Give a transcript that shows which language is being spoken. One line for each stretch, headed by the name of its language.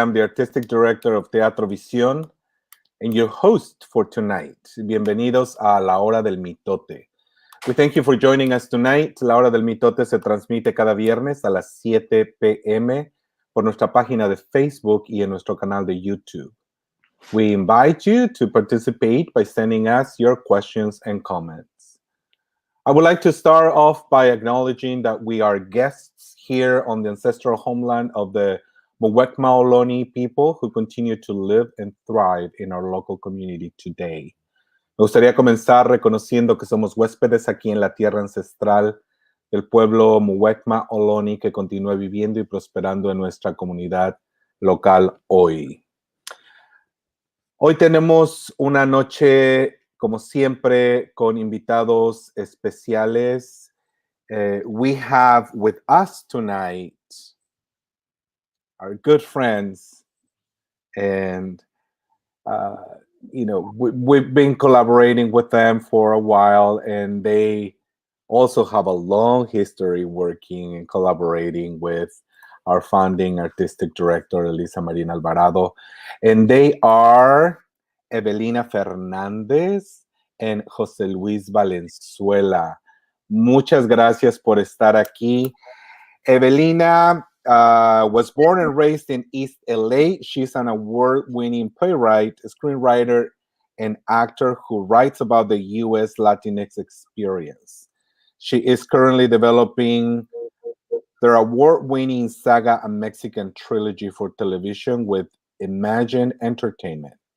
English: I'm the Artistic Director of Teatro Visión and your host for tonight. Bienvenidos a La Hora del Mitote. We thank you for joining us tonight.
Spanish: La Hora del Mitote se transmite cada viernes a las 7 p.m. por nuestra página de Facebook y en nuestro canal de YouTube.
English: We invite you to participate by sending us your questions and comments. I would like to start off by acknowledging that we are guests here on the ancestral homeland of the Muwekma Ohlone people who continue to live and thrive in our local community today.
Spanish: Me gustaría comenzar reconociendo que somos huéspedes aquí en la tierra ancestral del pueblo Muwekma Ohlone que continúa viviendo y prosperando en nuestra comunidad local hoy. Hoy tenemos una noche, como siempre, con invitados especiales.
English: We have with us tonight our good friends, and we've been collaborating with them for a while, and they also have a long history working and collaborating with our founding artistic director, Elisa Marina Alvarado, and they are Evelina Fernández and José Luis Valenzuela.
Spanish: Muchas gracias por estar aquí.
English: Evelina was born and raised in East LA. She's an award-winning playwright, screenwriter, and actor who writes about the U.S. Latinx experience. She is currently developing their award-winning saga, A Mexican Trilogy for television with Imagine Entertainment.